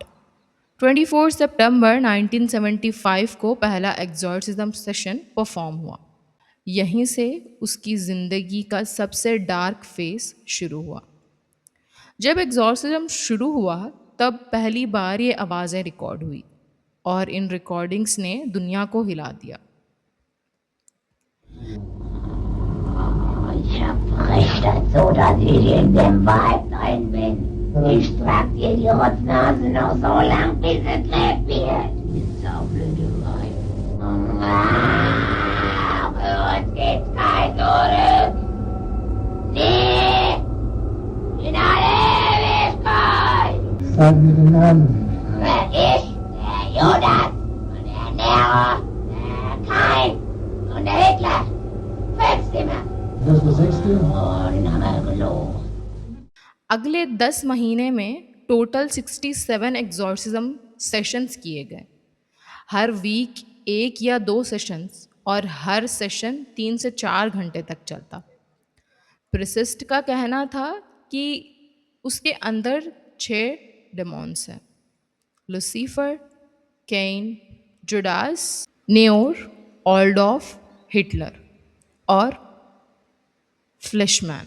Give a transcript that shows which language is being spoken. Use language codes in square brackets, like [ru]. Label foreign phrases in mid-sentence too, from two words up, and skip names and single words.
[hi] 24 सितंबर 1975 को पहला एग्जॉर्सिज्म सेशन परफॉर्म हुआ। यहीं से उसकी ज़िंदगी का सबसे डार्क फेस शुरू हुआ। जब एग्जॉर्सिज्म शुरू हुआ तब पहली बार ये आवाज़ें रिकॉर्ड हुई और इन रिकॉर्डिंग्स ने दुनिया को हिला दिया। [de] Ich hab Recht dazu, dass ich in dem Wald drin bin. Ich trag dir die Rotznase noch so lang, bis es lebt wird. Ist saublöde Weib. Für uns gibt's kein Zurück. Nie! In alle Ewigkeit! Sag mir den Namen. Ich, der Judas und der Nero, der Kain und der Hitler. Fünfte Mal. Das war 6. [hi] अगले 10 महीने में टोटल 67 एग्जॉर्सिज्म सेशंस किए गए। हर वीक 1 या 2 सेशंस और हर सेशन 3 से 4 घंटे तक चलता। प्रिसिस्ट का कहना था कि उसके अंदर 6 डेमॉन्स हैं: लूसीफर, केन, जुडास, नेओर, ऑल्डॉफ, हिटलर और फ्लिशमैन।